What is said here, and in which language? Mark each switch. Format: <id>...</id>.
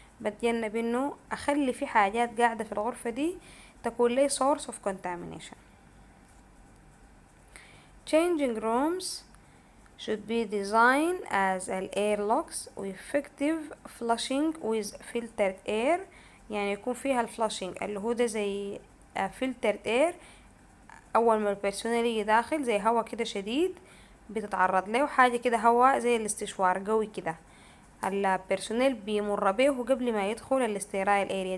<ar>بتجنب إنه أخلي في حاجات قاعدة في الغرفة دي تكون لي</ar> <en>source of contamination. Changing rooms should be designed as an airlocks with effective flushing with filtered air.</en> <ar>يعني يكون فيها الفلاشينج اللي هو ده زي</ar> <en>filtered air،</en> <ar>أول ما البيرسونيل يجي داخل زي هوا كده شديد بتتعرض له حاجة كده، هوا زي الاستشوار قوي كده البيرسونيل بيمر به قبل ما يدخل الاستيرايل اريا.</ar>